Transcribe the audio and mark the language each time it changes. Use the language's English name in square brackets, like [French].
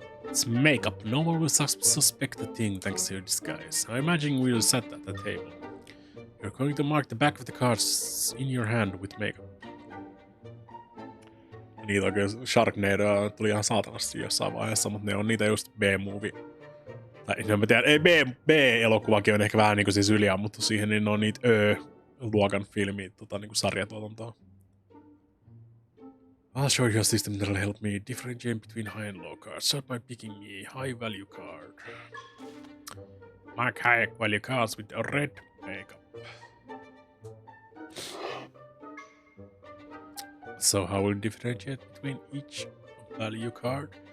[English] It's makeup. No one will suspect a thing thanks to your disguise. I imagine we'll set at the table. You're going to mark the back of the cards in your hand with makeup. [Finnish] Niitä oikein Sharknado tuli ihan saatanasti jossain vaiheessa, mutta ne on niitä just B-movie. Tai no mä tiedän, ei B-elokuvakin on ehkä vähän niinku siis yliammuttu siihen, niin ne on niitä Ö-luokan filmiä, niinku sarjatuotantoa. [English] I'll show you a system that'll help me differentiate between high and low cards. Start by picking a high value card. Mark high value cards with a red makeup. So how will differentiate between each value card?